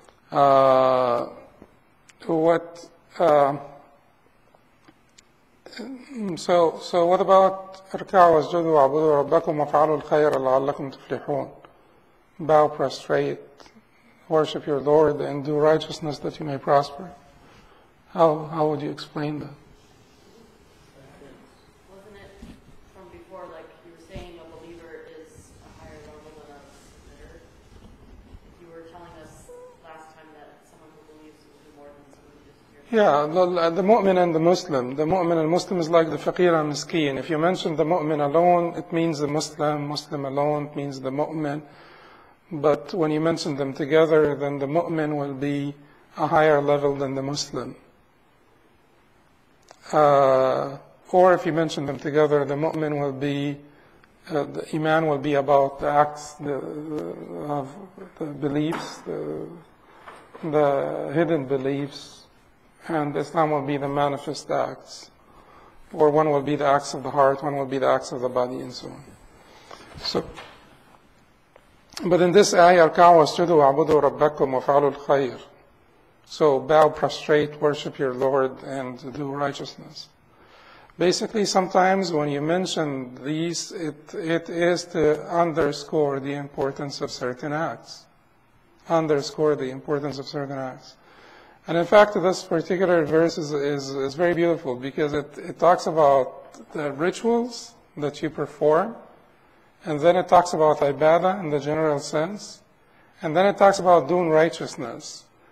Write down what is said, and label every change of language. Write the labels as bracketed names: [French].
[English] So what about [Arabic] اركعوا واسجدوا واعبدوا ربكم وافعلوا الخير لعلكم تفلحون? [English] Bow, prostrate, worship your Lord, and do righteousness that you may prosper. How would you explain that? Wasn't it from before, like you were saying, a believer is a higher level than a sinner? You were telling us last time that someone who believes will do more than someone who just hears. Yeah, the mu'min and the Muslim. The mu'min and Muslim is like the faqir and miskeen. If you mention the mu'min alone, it means the Muslim. Muslim alone, it means the mu'min. But when you mention them together, then the mu'min will be a higher level than the Muslim. Or if you mention them together, the mu'min will be, the iman will be about the acts of the beliefs, the hidden beliefs, and Islam will be the manifest acts. Or one will be the acts of the heart, one will be the acts of the body, and so on. But in this ayah, [Arabic] اركعوا واسجدوا واعبدوا ربكم وافعلوا الخير. [English] So bow, prostrate, worship your Lord, and do righteousness. Basically, sometimes when you mention these, it is to underscore the importance of certain acts. Underscore the importance of certain acts. And in fact, this particular verse is very beautiful because it talks about the rituals that you perform, and then it talks about ibadah in the general sense, and then it talks about doing righteousness.